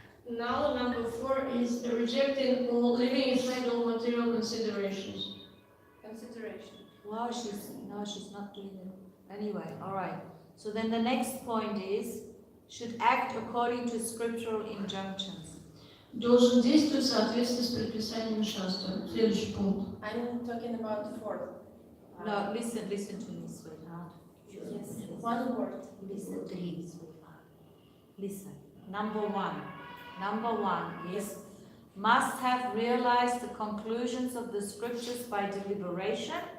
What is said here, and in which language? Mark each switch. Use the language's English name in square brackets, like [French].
[English] Now number 4 is rejecting all living inside all material considerations. Consideration. Wow, she's not doing it. Anyway, all right. So then the next point is, should act according to scriptural injunctions. [Russian] Должен действовать в соответствии с предписаниями шастры. Следующий пункт. [English] I'm talking about the 4th. No, listen to me, sweetheart. Yes. One word. Listen, sweetheart. Listen. Number one is must have realized the conclusions of the scriptures by deliberation.